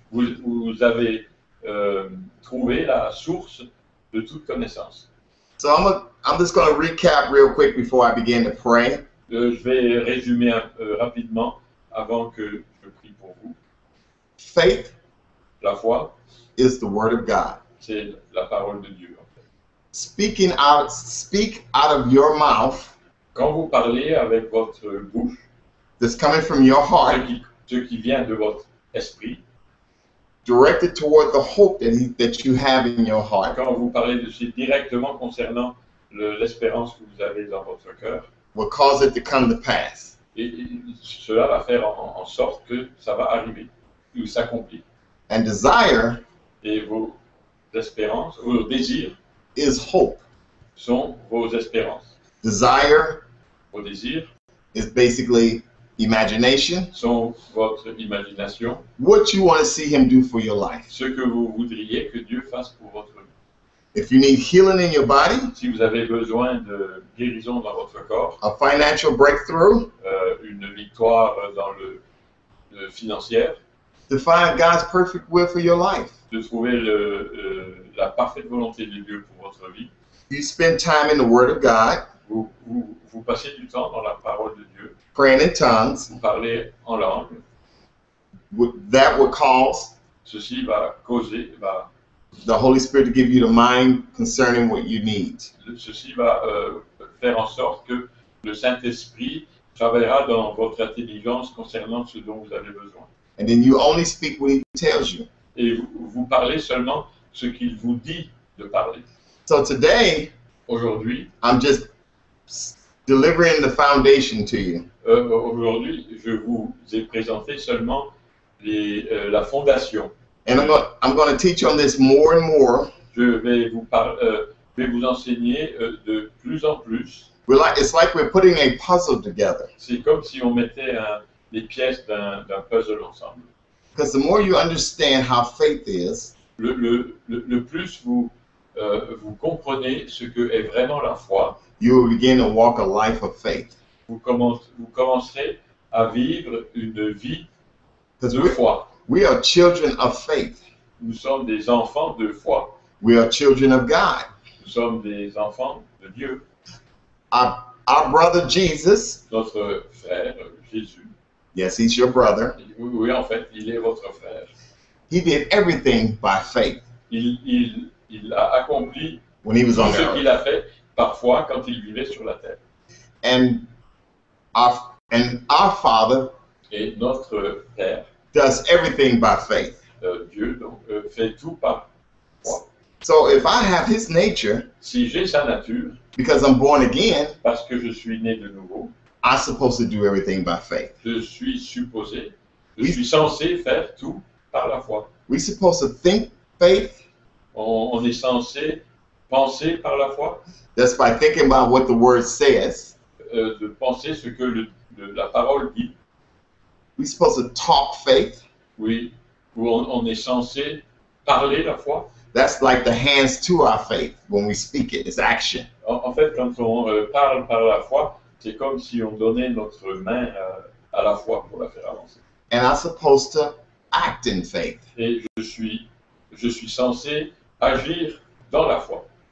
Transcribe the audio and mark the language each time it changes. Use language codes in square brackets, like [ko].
[fr] vous avez trouvé la source de toute connaissance. [en] So I'm just going to recap real quick before I begin to pray. [fr] Je vais résumer rapidement avant que je prie pour vous. [en] Faith [fr] La foi, [en] is the word of God. [fr] c'est la parole de Dieu. En fait. [en] Speak out of your mouth [fr] Quand vous parlez avec votre bouche, [en] that's coming from your heart, [fr] ce qui vient de votre esprit, [en] directed toward the hope that you have in your heart, [fr] quand vous parlez de ceci directement concernant l'espérance que vous avez dans votre cœur, [en] will cause it to come to pass. [fr] et cela va faire en sorte que ça va arriver, ou s'accomplir. [en] And desire [fr] Et vos espérances, vos désirs [en] is hope. [fr] sont vos espérances. [en] Desire [fr] Vos désirs [en] is basically imagination, [fr] sont votre imagination, [en] what you want to see him do for your life. [fr] ce que vous voudriez que Dieu fasse pour votre vie. [en] If you need healing in your body, [fr] Si vous avez besoin de guérison dans votre corps, [en] a financial breakthrough, [fr] une victoire dans le financière, [en] to find God's perfect will for your life. [fr] de trouver la parfaite volonté de Dieu pour votre vie, [en] You spend time in the Word of God, [fr] vous passez du temps dans la parole de Dieu, [en] praying in tongues. [fr] vous parlez en langue, [en] That will cause [fr] ceci va [en] the Holy Spirit to give you the mind concerning what you need. [fr] Ceci va faire en sorte que le Saint-Esprit travaillera dans votre intelligence concernant ce dont vous avez besoin. [en] And then you only speak what he tells you. [fr] Et vous parlez seulement ce qu'il vous dit de parler. [en] So today, [fr] Aujourd'hui, [en] I'm just delivering the foundation to you. [fr] Aujourd'hui, je vous ai présenté seulement la fondation. [en] And I'm going to teach on this more and more. [fr] Je vais vous enseigner de plus en plus. [en] It's like we're putting a puzzle together. [fr] C'est comme si on mettait les pièces d'un puzzle ensemble. [en] Because the more you understand how faith is, [fr] Le plus vous comprenez ce que est vraiment la foi, [en] you will begin to walk a life of faith. [fr] vous commencerez à vivre une vie [en] Because [fr] de foi. [en] we are children of faith. [fr] Nous sommes des enfants de foi. [en] We are children of God. [fr] Nous sommes des enfants de Dieu. [en] Our brother Jesus, [fr] Notre frère Jésus, [en] yes, he's your brother. [fr] oui, en fait, il est votre frère. [en] He did everything by faith [fr] Il a accompli [en] when he was [fr] tout [en] on [fr] ce [en] the [fr] qu'il [en] earth. [fr] a fait parfois quand il vivait sur la terre. [en] And our Father [fr] Et notre Père, [en] does everything by faith. [fr] Dieu, donc, fait tout par foi. [en] So if I have his nature, [fr] Si j'ai sa nature, [en] because I'm born again, [fr] parce que je suis né de nouveau, [en] I'm supposed to do everything by faith. [fr] je suis censé faire tout par la foi. [en] We're supposed to think faith. [fr] On est censé penser par la foi, [en] That's by thinking about what the word says. [fr] de penser ce que la parole dit. [en] We're supposed to talk faith. [fr] Oui, où on est censé parler la foi. [en] That's like the hands to our faith when we speak it. It's action. [fr] En fait, quand on parle par la foi, c'est comme si on donnait notre main à la foi pour la faire avancer. [en] And I'm supposed to act in faith. [fr] Et je suis censé agir dans la foi.